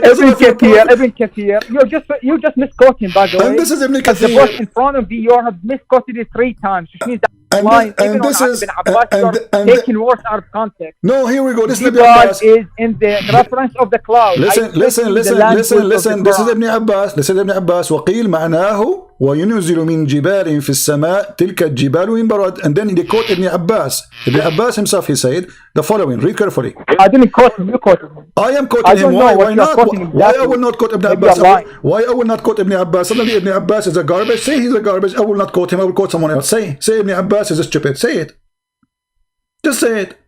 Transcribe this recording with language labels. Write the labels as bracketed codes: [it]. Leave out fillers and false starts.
[en] Ibn Kathir. You just misquoted him, by the way. And this is Ibn Kathir. The verse in front of you have misquoted it 3 times, which means that and this is taking words out of context. No, here we go. This is Ibn Abbas. Is in the reference of the cloud. Listen. This is Ibn Abbas. This is Ibn Abbas. [ar] وقيل معناه وينزل من جبال في السماء تلك الجبال من برد. [en] And then they quote Ibn Abbas. Ibn Abbas himself, he said the following. Read carefully. I didn't quote him. You quoted him. I am quoting him. Why not? Why I will not quote Ibn Abbas? Why I will not quote Ibn Abbas? Suddenly Ibn Abbas is a garbage. Say he's a garbage. I will not quote him. I will quote someone else. Say Ibn Abbas is stupid. Say it. Just say it.